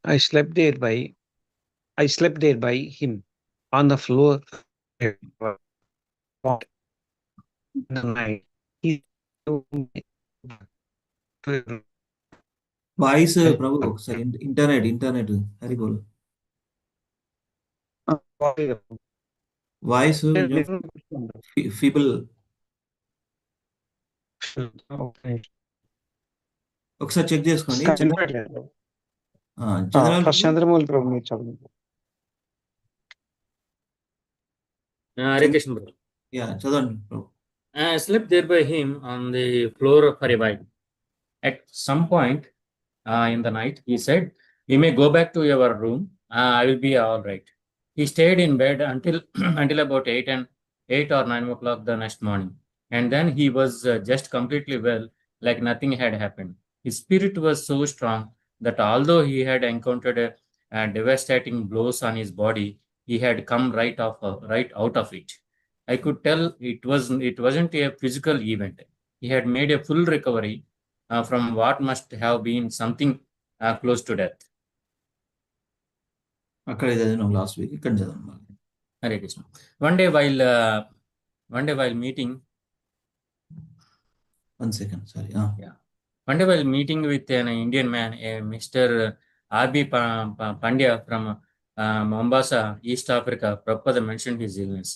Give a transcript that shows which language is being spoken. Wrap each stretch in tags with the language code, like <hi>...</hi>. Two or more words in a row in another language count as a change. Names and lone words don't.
<en>I slept there by him on the floor in the night. He Voice Prabhu, sorry, internet. Haribol. Voice feeble.</en> <te>ఒకసారి చెక్ చేసుకోండి. చంద్రమౌళి ప్రభు మీరు చదవండి.</te> <sa>Hare Krishna.</sa> <en>Yeah,</en> <te>చదవండి ప్రభు.</te> <en>I slept there by him on the floor for a while. At some point in the night, he said, "You may go back to your room. I will be all right." He stayed in bed until about 8 or 9 o'clock the next morning, and then he was just completely well, like nothing had happened. His spirit was so strong that although he had encountered devastating blows on his body, he had come right out of it. I could tell it wasn't a physical event. He had made a full recovery from what must have been something close to death.</en> <te>అక్కడ చదివినాం</te> <en>last week,</en> <te>ఇక్కడ చదవండి.</te> <sa>Hare Krishna.</sa> <en>One day while meeting. One second, sorry. Yeah. One day while meeting with an Indian man, a Mr. R.B. Pandya from Mombasa, East Africa, Prabhupada mentioned his illness.</en>